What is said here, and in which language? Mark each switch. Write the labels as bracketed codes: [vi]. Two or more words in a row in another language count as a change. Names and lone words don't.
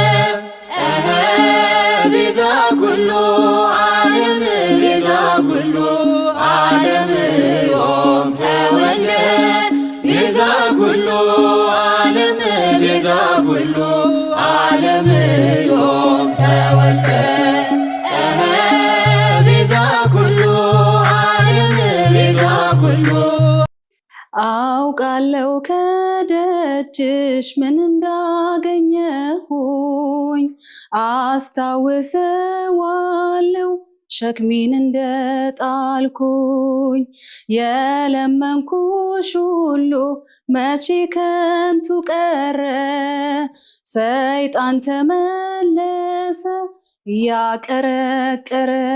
[gez] ቤዛ ኩሉ ዓለም ቤዛ ኩሉ ዓለም ዮም ተወልደ ቤዛ ኩሉ ዓለም ቤዛ ኩሉ ዓለም ዮም ተወልደ ቤዛ ኩሉ ዓለም ቤዛ ኩሉ [am] አውቃለሁ ከደጅሽ ምን እንዳገኘሁኝ አስታውሰዋለሁ ሸክሜን እንደጣልኩኝ የለመንኩሽ ሁሉ መቼ ከንቱ ቀረ ሰይጣን ተመለሰ ያቀረቀረ